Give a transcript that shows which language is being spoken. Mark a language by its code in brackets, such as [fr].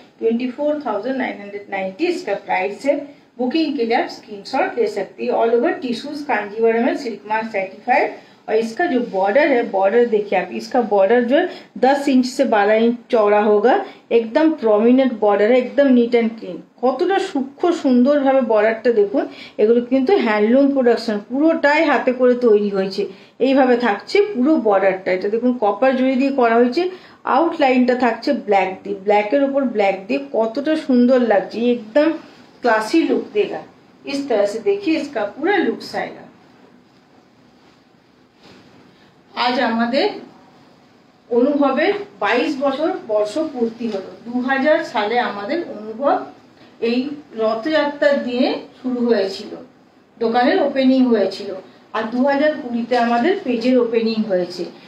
[hi] 24,990 इसका प्राइस है। बुकिंग के लिए आप स्क्रीनशॉट ले सकते हैं। ऑल ओवर टिश्यूज कांजीवरम है। Silk mark certified. और इसका जो बॉर्डर है बॉर्डर देखिए आप। इसका बॉर्डर जो है 10 इंच से 12 इंच चौड़ा होगा। एकदम प्रोमिनेंट बॉर्डर है। एकदम नीट एंड क्लीन। [bn] কতটা সূক্ষ্ম সুন্দরভাবে বর্ডারটা দেখুন। এগুলো কিন্তু হ্যান্ডলুম প্রোডাকশন। পুরোটাই হাতে করে তৈরি হয়েছে। এইভাবে থাকছে পুরো বর্ডারটা। এটা দেখুন কপার জরি দিয়ে করা হয়েছে। আউটলাইনটা থাকছে ব্ল্যাক দিয়ে। ব্ল্যাকের উপর ব্ল্যাক দিয়ে কতটা সুন্দর লাগছে। [hi] एकदम क्लासी लुक देगा। इस तरह से देखिए इसका पूरा लुक्स आएगा। [bn] আজ আমাদের অনুভবের 22 বছর বর্ষ পূর্তি হলো। 2000 সালে আমাদের অনুভব এই রথযাত্রার দিনে শুরু হয়েছিল। দোকানের ওপেনিং হয়েছিল। আর 2020-তে আমাদের পেজের ওপেনিং হয়েছে।